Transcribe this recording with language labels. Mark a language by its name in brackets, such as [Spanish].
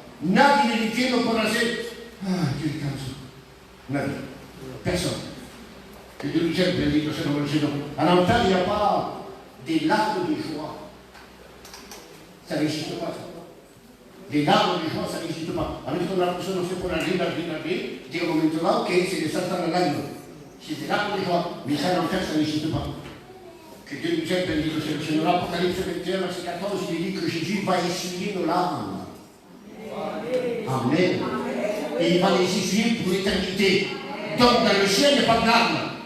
[Spanish] Nadie nel cielo podrá ser, [French] Dieu est comme ça. [Spanish] Nadie. [French] Personne. Et Dieu nous aime, [Spanish] bendito sea el Señor. [French] À l'enfer, il n'y a pas des larmes de joie. Ça n'existe pas, ça. Les larmes de joie, ça n'existe pas. [Spanish] A veces cuando la persona se pone a rir, llega un momento dado que se le saltan las lágrimas. [French] C'est des larmes de joie, mais ça, l'enfer, ça n'existe pas. Que Dieu nous aide, [Spanish] bendito sea el Señor. [French] L'Apocalypse 21, verset 14, il dit que Jésus va essuyer nos larmes. Amen. Et il va les essuyer pour l'éternité. Donc, dans le ciel, il n'y a pas de larmes.